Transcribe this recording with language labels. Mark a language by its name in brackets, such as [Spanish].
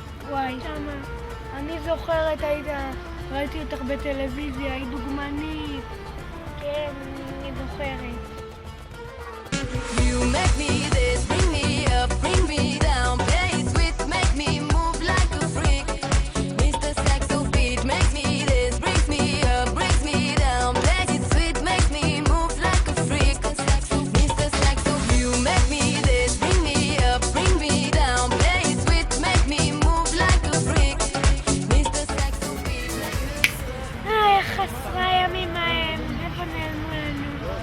[Hebrew] וואי, שמה. אני זוכרת, ראיתי אותך בטלוויזיה, היא דוגמנית. כן, אני זוכרת. [English] You make me this, bring me up, bring me down, play it sweet, make me move like a freak. Mr. Saxo beat, make me this, brings me up, brings me down, play it sweet, make me move like a freak. Mr. Saxo, you make me this, bring me up, bring me down, play it sweet, make me move like a freak. Mr. Saxo beat, [Hebrew] חסרה ימים ההם, איפה נעלמו לנו?